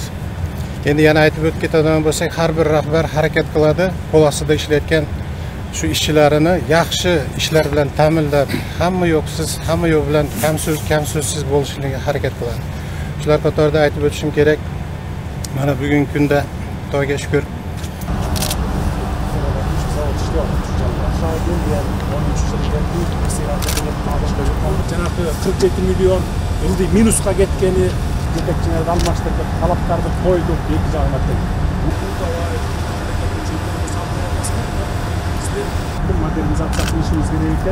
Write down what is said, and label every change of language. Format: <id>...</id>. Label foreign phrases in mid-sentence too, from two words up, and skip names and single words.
<uz>Endi yana aytib o'tib ketadigan bo'lsak, har bir rahbar harakat qiladi, qo'l ostida ishlayotgan shu ishchilarini yaxshi ishlar bilan ta'minlab, hamma yo'qsiz, hamma yo'q bilan kamso'zsiz bo'lishligiga harakat qiladi. Shular qatorida aytib o'tishim kerak. Mana bugungi kunda Xudoga shukr</uz> <ky>Жанагы 47 миллион ылдый минуска кеткени жетекчилерди алмаштырдык, талаптарды койдук эки жагына тең. Модернизациясын ишибиз керек экен.</ky>